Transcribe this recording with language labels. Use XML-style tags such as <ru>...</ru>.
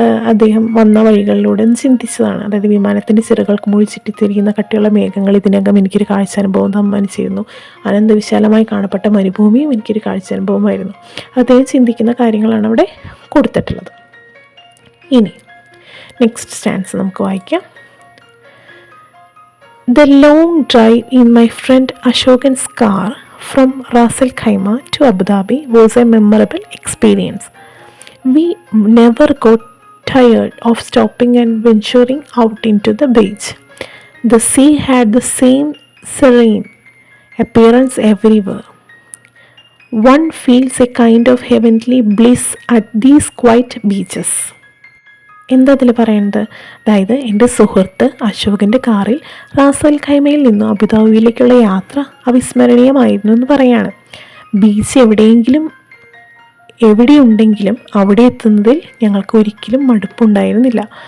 <ml>അദ്ദേഹം വന്ന വഴികളിലൂടെ ചിന്തിച്ചതാണ്. അതായത് വിമാനത്തിൻ്റെ ചിറകൾക്ക് മുകളിൽ ചുറ്റിത്തിരിക്കുന്ന കട്ടിയുള്ള മേഘങ്ങൾ ഇതിനകം എനിക്കൊരു കാഴ്ചാനുഭവം സമ്മാനിച്ചിരുന്നു. അനന്തവിശാലമായി കാണപ്പെട്ട മരുഭൂമിയും എനിക്കൊരു കാഴ്ചാനുഭവമായിരുന്നു. അദ്ദേഹം ചിന്തിക്കുന്ന കാര്യങ്ങളാണ് അവിടെ കൊടുത്തിട്ടുള്ളത്. ഇനി നെക്സ്റ്റ് സ്റ്റാൻസ് നമുക്ക് വായിക്കാം.</ml> <en>The long drive in my friend Ashokan's car from Ras Al Khaimah to Abu Dhabi was a memorable experience. We never got tired of stopping and venturing out into the beach. The sea had the same serene appearance everywhere. One feels a kind of heavenly bliss at these quiet beaches.</en> <ml>എന്താ അതിൽ പറയുന്നത്? അതായത് എൻ്റെ സുഹൃത്ത് അശോകൻ്റെ കാറിൽ Ras Al ഖൈമയിൽ നിന്നും അബുദാബിയിലേക്കുള്ള യാത്ര അവിസ്മരണീയമായിരുന്നു എന്ന് പറയാണ്. ബീച്ച് എവിടെയുണ്ടെങ്കിലും അവിടെ എത്തുന്നതിൽ ഞങ്ങൾക്ക് ഒരിക്കലും മടുപ്പുണ്ടായിരുന്നില്ല.</ml>